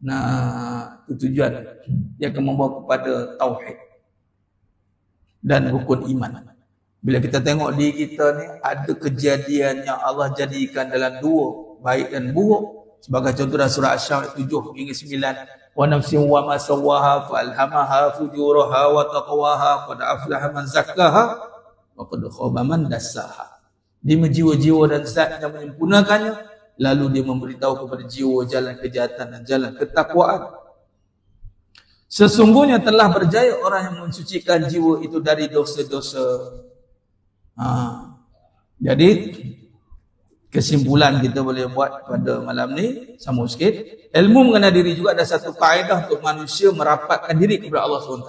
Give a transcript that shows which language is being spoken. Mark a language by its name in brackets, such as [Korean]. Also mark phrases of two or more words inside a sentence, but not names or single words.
[Malay] Nah, itu tujuan. Dia akan membawa kepada tauhid dan rukun iman. Bila kita tengok di kita ni, ada kejadian yang Allah jadikan dalam dua, baik dan buruk. Sebagai contoh dalam surah Asy-Syams 7 hingga 9. [Arabic] ونفس وما سواها فألهمها فجورها وتقواها قد أفلح من زكاها وقد خاب من دساها. [Malay] Dia jiwa-jiwa dan zat yang menyempurnakannya, lalu dia memberitahu kepada jiwa jalan kejahatan dan jalan ketakwaan. Sesungguhnya telah berjaya orang yang mensucikan jiwa itu dari dosa-dosa. Jadi kesimpulan kita boleh buat pada malam ni sama sikit, ilmu mengenal diri juga ada satu kaedah untuk manusia merapatkan diri kepada Allah SWT.